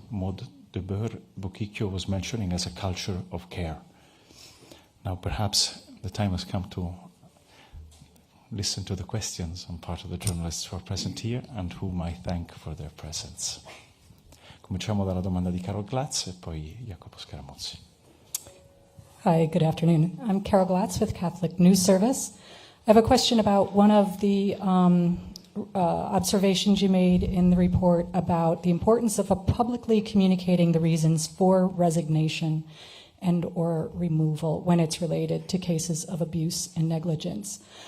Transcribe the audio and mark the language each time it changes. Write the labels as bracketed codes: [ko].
[en] Maud de Bour-Bokicchio was mentioning as a culture of care. Now, perhaps the time has come to listen to the questions on part of the journalists who are present here and whom I thank for their presence. [it] Cominciamo dalla domanda di Carol Glatz e poi Jacopo Scaramuzzi. [en] Hi, good afternoon. I'm Carol Glatz with Catholic News Service. I have a question about one of the observations you made in the report about the importance of publicly communicating the reasons for resignation and or removal when it's related to cases of abuse and negligence.